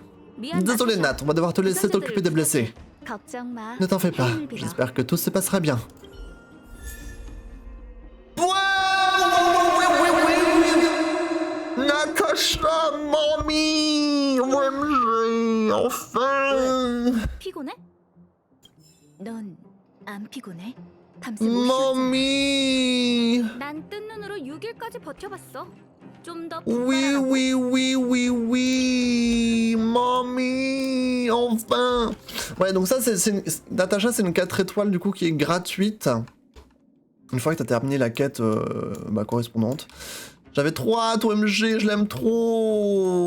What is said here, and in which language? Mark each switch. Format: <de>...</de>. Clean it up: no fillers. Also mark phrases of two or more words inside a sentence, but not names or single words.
<fr>Désolé, Nat, on va devoir te laisser t'occuper des blessés. Ne t'en fais pas. J'espère que tout se passera bien. Natasha, mommy, OMG, enfin.</fr> <ko>피곤해? 넌 안 피곤해? 밤새 못 쉬었잖아. Mommy. 난 뜬 눈으로 6일까지 버텨봤어. 좀 더</ko> <fr>Oui,</fr> <ko>분발하라고.</ko> <fr>oui, oui, oui, oui. Mommy, enfin. Ouais, donc ça, Natasha, c'est une 4 étoiles du coup qui est gratuite. Une fois que t'as terminé la quête correspondante. J'avais trop hâte, OMG, je l'aime trop.</fr>